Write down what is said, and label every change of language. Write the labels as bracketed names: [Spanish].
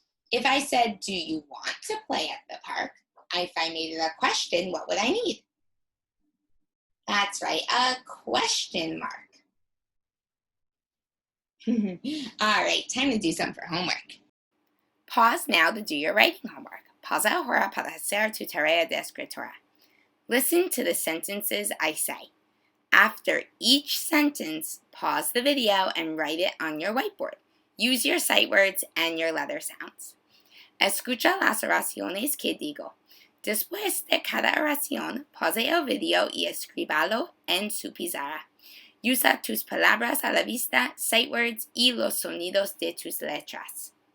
[English] If I said, do you want to play at the park? If I made it a question, what would I need? That's right, a question mark. All right, time to do some for homework. Pause now to do your writing homework. [Spanish] Pausa ahora para hacer tu tarea de escritura. [English] Listen to the sentences I say. After each sentence, pause the video and write it on your whiteboard. Use your sight words and your letter sounds. [Spanish] Escucha las oraciones que digo. Después de cada oración, pause el video y escríbalo en su pizarra. Usa tus palabras a la vista, [English] sight words [Spanish] y los sonidos de tus letras.